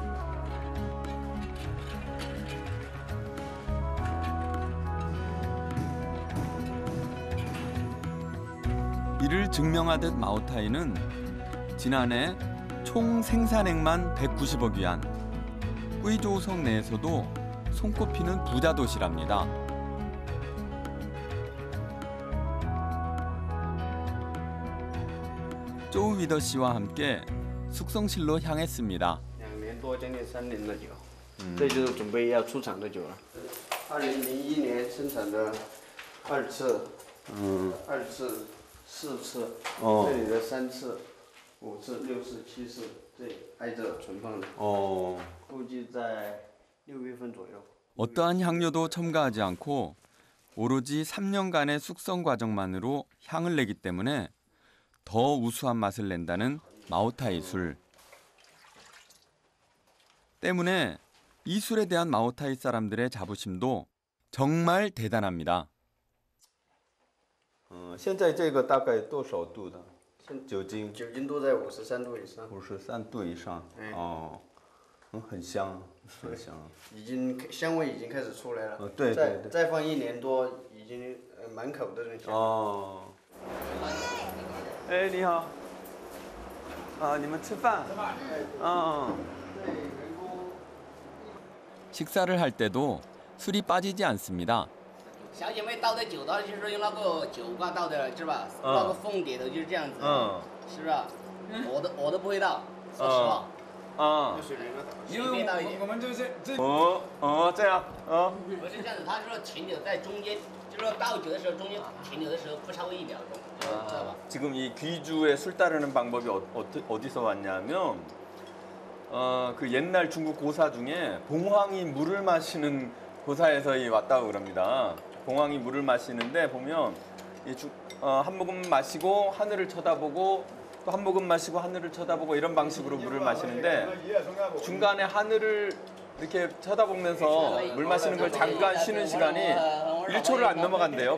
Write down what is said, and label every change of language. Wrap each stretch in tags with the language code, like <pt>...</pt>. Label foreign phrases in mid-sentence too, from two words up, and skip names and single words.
<ko>이를 증명하듯 마오타이는 지난해 총 생산액만 190억 위안, 꾸이조우성 내에서도 손꼽히는 부자 도시랍니다. 조우 위더 씨와 함께 숙성실로 향했습니다.</ko> <zh>2 年多，将近3年的酒，这就是准备要出厂的酒了。2001年生产的2次，2次，4次，这里的3次、5次、6次、7次，这挨着存放的。估计在6月份左右。</zh> <ko>어떠한 향료도 첨가하지 않고 오로지 3년간의 숙성 과정만으로 향을 내기 때문에 더 우수한 맛을 낸다는 마오타이 술. 때문에 이 술에 대한 마오타이 사람들의 자부심도 정말 대단합니다.</ko> <zh>现在这个大概多少度的酒精？酒精度在53度以上。 53度以上。哦，很香，很香。已经香味已经开始出来了。对对对。再放1年多，已经满口的这种香味。哦。哎，你好。你们吃饭？</zh> <ko>식사를 할 때도 술이 빠지지 않습니다.</ko> <zh>小姐妹倒的酒的就是用那个酒罐倒的，是吧？那个凤蝶的就是这样子，是吧？我都不会倒，说实话。因为我们就是这。这样。不是这样子，他说停留在中间，就是说倒酒的时候中间停留的时候不超过1秒钟，知道吧？</zh> <ko>지금 이 귀주에 술 따르는 방법이 어디서 왔냐면 그 옛날 중국 고사 중에 봉황이 물을 마시는 고사에서 왔다고 그럽니다. 봉황이 물을 마시는데 보면 한 모금 마시고 하늘을 쳐다보고 또 한 모금 마시고 하늘을 쳐다보고 이런 방식으로 물을 마시는데 중간에 하늘을 이렇게 쳐다보면서 물 마시는 걸 잠깐 쉬는 시간이 1초를 안 넘어간대요.</ko>